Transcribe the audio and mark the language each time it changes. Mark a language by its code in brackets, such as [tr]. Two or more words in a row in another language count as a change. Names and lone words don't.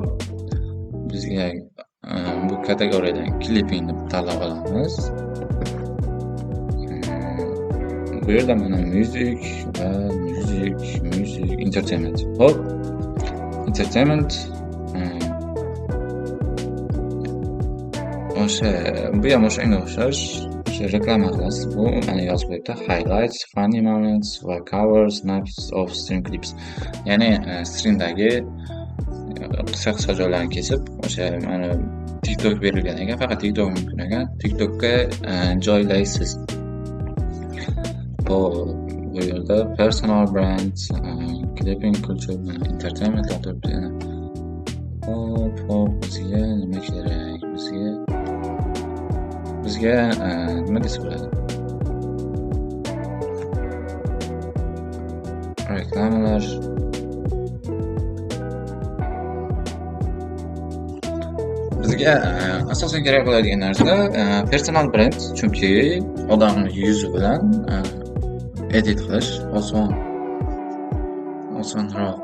[uz] Bizga bu kategoriyadan klipingni tanlab olamiz. bu yerda mana music va [en] music entertainment. [uz] Hop, entertainment o'sha bu ham o'shanga o'xshash. O'sha reklama qilasiz. Bu mana yozib qo'yibdi. [en] Highlights, funny moments [uz] va [en] cover snaps of stream clips. [uz] Ya'ni streamdagi qisqa joylarni kesib, o'sha mana TikTok berilgan ekan, faqat TikTok mumkin ekan. TikTokka joylaysiz. Bu yerda [en] personal brands, clipping culture, entertainment [uz] turibdi yana. Hop, bizga nima kerak? Bizga nima desa bo'ladi? Reklamalar. Bizga asosan kerak bo'ladigan narsa [en] personal brand, [uz] chunki odamning yuzi bilan edit qilish osonroq.